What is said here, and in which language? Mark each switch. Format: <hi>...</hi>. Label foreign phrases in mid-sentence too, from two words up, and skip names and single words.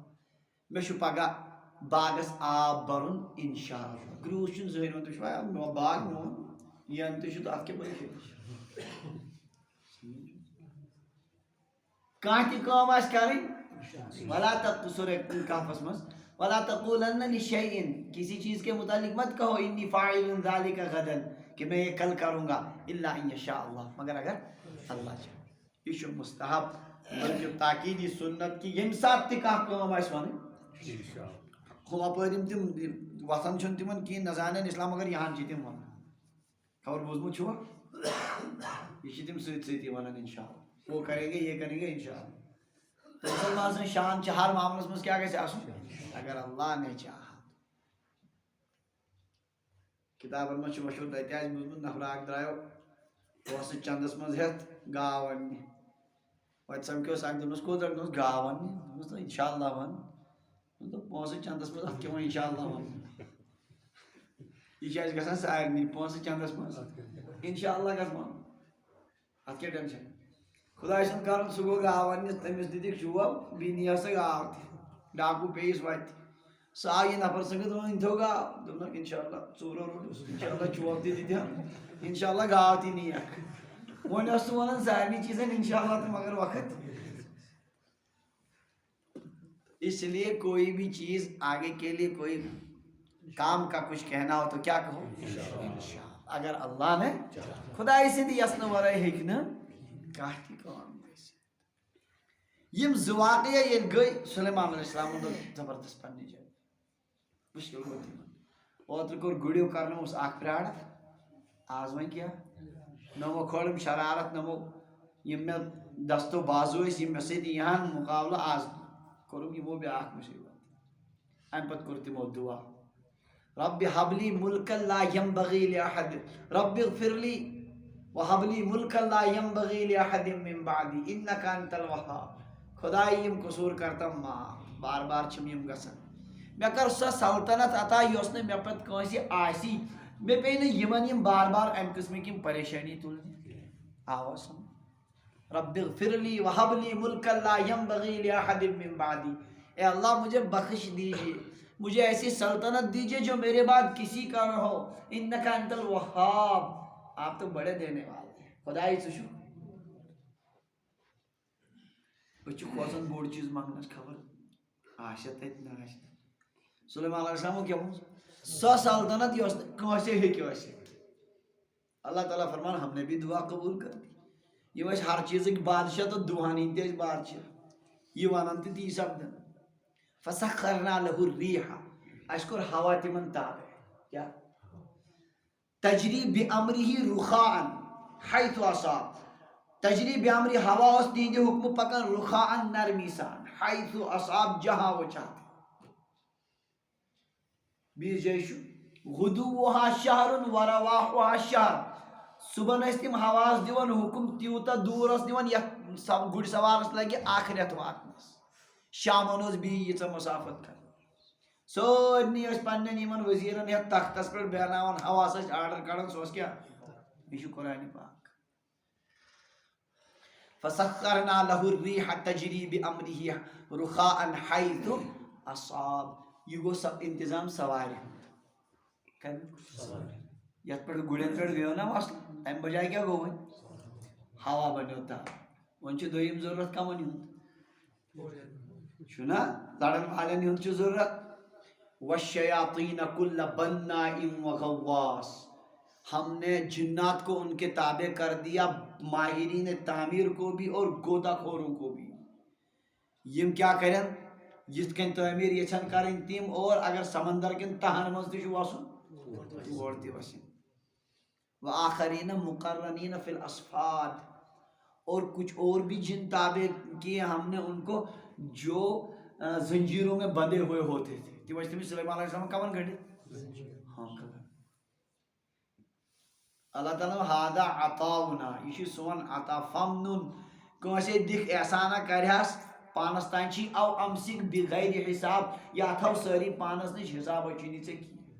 <ks>مےٚ چھُ پگاہ باغس آب برُن انشاء اللہ. گرٛوٗس چھُنہٕ زٕہٕنۍ وَنان تُہۍ چھُوا میون باغ میون ین تہِ چھُ تہٕ اتھ کیٛاہ پریشٲنی چھِ. کانٛہہ تہِ کٲم آسہِ کرٕنۍ ولا سورہ کہفس منٛز</ks> <ar>ولا تقولن لشیء</ar> <ur>کسی چیز کے متعلق مت کہو</ur> <ar>انی فاعل ذلک غدا</ar> <ur>کہ میں یہ کل کروں گا</ur> <ar>الا ان یشاء اللہ</ar> <ur>مگر اگر اللہ چاہے.</ur> <ks>یہ چھُ مستحب بلکہ تاکیدی سنت کہ ییٚمہِ ساتہٕ تہِ کانٛہہ کٲم آسہِ وَنٕنۍ. ہُم اپٲرۍ یِم تِم وۄتھان چھُنہٕ تِمن کِہیٖنۍ نہ زانن اسلام مگر یہان چھِ تِم ونان. خبر بوٗزمُت چھُوا یہِ چھِ تِم سۭتۍ سۭتی ونان انشاء اللہ.</ks> <ur>وہ کریں گے یہ کریں گے انشاءاللہ.</ur> <ks>تو مسلمان سن شان چھ ہر معاملس مز کیا گژھِ آسُن</ks> <ur>اگر اللہ نے چاہا.</ur> <ks>کتابن مز مشہور تتہِ آسہِ بوٗزمُت نفر اکھ درٛایو پونٛسہٕ چندس منٛز ہٮ۪تھ گاو اننہِ. وتہِ سمکھیوس اکھ دوٚپنس کوٚت درٛاکھ دوٚپنس گاو اننہِ. دوٚپنس انشاءاللہ ون. دوٚپ پونٛسہٕ چندس منٛز اتھ کیٛاہ وۄنۍ انشاءاللہ ون. یہ چھِ اَسہِ گژھان سارنٕے پونٛسہٕ چندس منٛز انشاءاللہ گژھ ونُن اتھ کیٛاہ ٹینشن. خۄداے سُنٛد کرُن سُہ گوٚو گاو اننہِ تٔمِس دِتِکھ شوب بیٚیہِ نِیَس سۄ گاو تہِ ڈاکوٗ پیٚیِس وتہِ. سُہ آو یہِ نفر سٕنٛدِتھ دوٚپُن أنۍ تھو گاو. دوٚپنکھ انشاءاللہ ژوٗرو روٚٹُس انشاءاللہ چوب تہِ دِتہن انشاءاللہ گاو تہِ نِیَکھ. وۄنۍ اوس سُہ ونان سارنٕے چیٖزن انشاءاللہ تہٕ مگر وقت.</ks> <ur>اس لیے کوئی بھی چیز آگے کے لیے کوئی کام کا کچھ کہنا ہو تو کیا کہو انشاءاللہ. اگر اللہ نے</ur> <ks>خداے سٕنٛدِ یژھنہٕ ورٲے ہیٚکہِ نہٕ کانٛہہ تہِ کٲم گٔژھِتھ. یِم زٕ واقعہ ییٚلہِ گٔے سلیمان</ks> <ar>علیہ السلامن</ar> <ks>دوٚپ زبردست پننہِ جایہِ مُشکل گوٚو تِمن. اوترٕ کوٚر گُرِو کرنووُس اکھ پرٛاڑ آز وۄنۍ کیٛاہ نوٚمو کھٲلٕم شرارت نوٚمو یِم مےٚ دستو بازو ٲسۍ یِم مےٚ سۭتۍ یِہن مُقابلہٕ آز کوٚرُکھ یِمو بیٛاکھ مُصیبت. امہِ پتہٕ کوٚر تِمو دُعا</ks> <ar>رب ہب لی ملکن لا ینبغی لأحد رب اغفر لی وہب لی ملکن لا ینبغی لأحد من بعدی انک انت الوہاب.</ar> <ks>خداے یِم قصوٗر کرتم معاف بار بار چھِم یِم گژھان. مےٚ کر سۄ سلطنت عطا یۄس نہٕ مےٚ پتہٕ کٲنٛسہِ آسی. مےٚ پیٚیہِ نہٕ یِمن یِم بار بار امہِ قٕسمٕکۍ یِم پریشٲنی تُلنہِ. آوا سمجھ</ks> <ar>رب اغفر لی وہب لی ملکن لا ینبغی لأحد من بعدی.</ar> <ur>اے اللہ مجھے بخش دیجیے مجھے ایسی سلطنت دیجیے جو میرے بعد کسی کا نہ ہو.</ur> <ar>انک انت الوہاب</ar> <ur>آپ تو بڑے دینے والے ہیں.</ur> <ks>خدائی ژٕ چھُکھ أسۍ چھِ کھوژان بوٚڑ چیٖز منٛگنس خبر آسیا تتہِ نہ آسہِ. سلیمان علیہ السلامو کیٛاہ ووٚن سۄ سلطنت یۄس نہٕ کٲنٛسے ہیٚکہِ ٲسِتھ.</ks> <ur>اللہ تعالیٰ فرمان ہم نے بھی دعا قبول کر دی.</ur> <ks>یِم ٲسۍ ہر چیٖزٕکۍ بادشاہ تہٕ دُہن ہِنٛدۍ تہِ ٲسۍ بادشاہ یہِ ونان تہٕ تی سپدان.</ks> <ar>فسخرنا له الريح</ar> <ks>اَسہِ کوٚر ہوا تِمن تابع کیٛاہ</ks> <ar>تجری بأمرہ رخاء حیث اصاب. تجری بأمرہ</ar> <ks>ہوا اوس تِہنٛدِ حُکمہٕ پکان رخاء نرمی سان</ks> <ar>حیث اصاب</ar> <ur>جہاں وہ چاہتے.</ur> <ks>بیٚیِس جایہِ چھُ</ks> <ar>غدوها شہر ورواحها شہر.</ar> <ks>صبحن ٲسۍ تِم ہواہس دِوان حُکم تیوٗتاہ دوٗر ٲس نِوان یتھ گُرۍ سوارس لگہِ اکھ رٮ۪تھ واتنس. شامن ٲس بیٚیہِ ییٖژاہ مسافت کران. سارنٕے ٲسۍ پننٮ۪ن یِمن ؤزیٖرن ہٮ۪تھ تختس پٮ۪ٹھ بیہناوان ہواہس ٲسۍ آرڈر کڑان سُہ اوس کیٛاہ یہِ چھُ قرآنِ پاک.</ks> <ar>فسخرنا له الريح تجری بأمرہ رخاء حیث اصاب.</ar> <ks>یہ گوٚو سب انتظام سوارِ یتھ پٮ۪ٹھ گُرٮ۪ن پٮ۪ٹھ گٔیو نا مسلہٕ امہِ بجایہِ کیٛاہ گوٚو وۄنۍ ہوا بنیو تابع. وۄنۍ چھُ دوٚیِم ضروٗرت کمن ہُنٛد چھُنا لڑن والٮ۪ن ہُنٛد چھُ ضروٗرت.</ks> <ar>والشیاطین کل بناء وغواص.</ar> <ur>ہم نے جنات کو ان کے تابع کر دیا ماہرین تعمیر کو بھی اور گوتا خوروں کو بھی.</ur> <ks>یم کیا کرن یِتھ کٔنۍ تعمیٖر یژھن کرٕنۍ تِم اور اگر سمندر کٮ۪ن تہن منٛز تہِ چھُ وسُن تور تہِ وسن.</ks> <ar>وآخرین مقرنین فی الاصفاد.</ar> <ur>اور کچھ اور بھی جن تابع کیے ہم نے ان کو جو زنجیروں میں بندھے ہوئے ہوتے تھے.</ur> <ks>تِم ٲسۍ تٔمِس سلیمان علیہ السلام کمن گٔنڈِتھ ہاں کھڑا. اللہ تعالیٰ</ks> <ar>ہادا عطاؤنا</ar> <ks>یہ چھُ سون عطا. فمنُن کٲنٛسے دِکھ احسانا کرہس پانس تانۍ چھی او امسک بغیر حساب یا تھو سٲری پانس نِش حسابا چھُنی ژےٚ کینٛہہ.</ks>